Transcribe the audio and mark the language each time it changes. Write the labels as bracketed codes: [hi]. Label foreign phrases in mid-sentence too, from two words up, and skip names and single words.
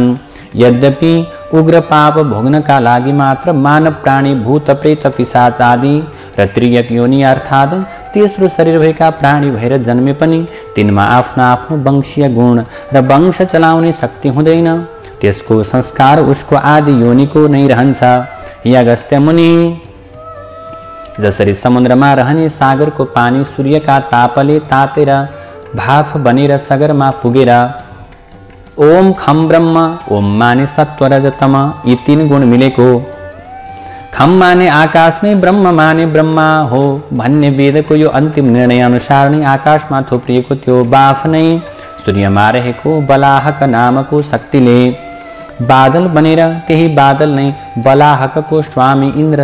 [ne] यद्यपि उग्र पाप भोग्नका लागि मात्र मानव प्राणी भूत प्रेत पिशाच आदि र त्रियक योनि अर्थात् तेस्रो शरीर भएका प्राणी भएर जन्मे पनि तिनमा आफ्नो आफ्नो वंशीय गुण र वंश चलाउने शक्ति हुँदैन। त्यसको संस्कार उसको आदि योनिको नै रहन्छ। अगस्त्य मुनि जसरी समुद्रमा रहने सागरको पानी सूर्यका तापले तातेर भाफ बनेर सगरमा पुगेर [sa] ओम खम ब्रह्म, [ne] ओम माने सत्व रजतम यी 3 गुण मिलेको, खम माने आकाश नै ब्रह्म माने ब्रह्मा हो भन्ने वेदको यो अन्तिम निर्णय अनुसार नै आकाशमा थुप्रिएको त्यो बाफ नै सूर्यमा रहेको बलाहक नामको शक्तिले बादल बनेर त्यही बादल नै बलाहकको स्वामी इन्द्र